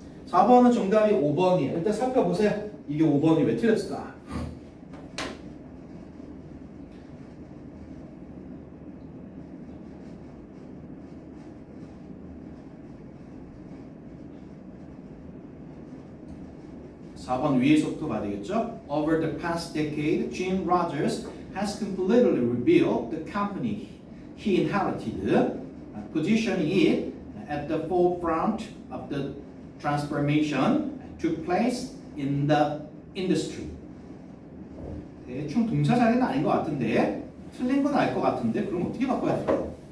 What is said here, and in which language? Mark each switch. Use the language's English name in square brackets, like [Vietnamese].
[Korean] 4번은 정답이 5번이에요. 일단 살펴보세요. 이게 5번이 왜 틀렸을까? (4번) 위에서부터 봐야 되겠죠? [English] Over the past decade, Jim Rogers has completely rebuilt the company he inherited, positioning it at the forefront of the transformation took place in the industry. [Korean] 대충 동사 자리는 아닌 것 같은데 틀린 건 알 것 같은데 그럼 어떻게 바꿔야 될까요?